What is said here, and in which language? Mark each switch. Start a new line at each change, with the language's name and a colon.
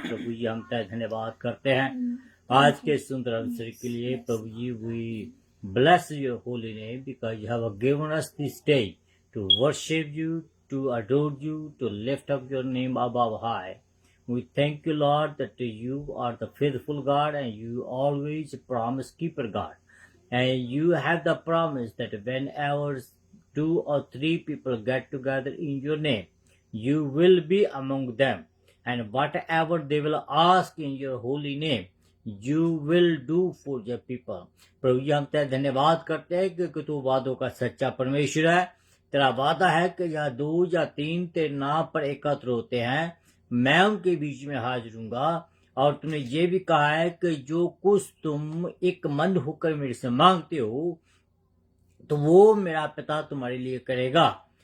Hindi: प्रभु जी हम तेरा धन्यवाद करते हैं आज के सुंदर अवसर के लिए। प्रभु जी
English: We bless your holy name because you have given us this day to worship you, to adore you, to lift up your name above high. We thank you, Lord, that you are the faithful God and you always promise keeper God. And you have the promise that whenever 2 or 3 people get together in your name, you will be among them. And whatever they will ask in your holy name, you will do for your people.
Hindi: प्रभु जी हम तेरा धन्यवाद करते हैं क्योंकि तू वादों का सच्चा परमेश्वर है। तेरा वादा है कि यहाँ 2 या 3 तेरे नाम पर एकत्र होते हैं मैं उनके बीच में हाजिर हूँगा। और तूने ये भी कहा है कि जो कुछ तुम एक मन होकर मेरे से मांगते हो तो वो मेरा पिता तुम्हारे लिए करेगा।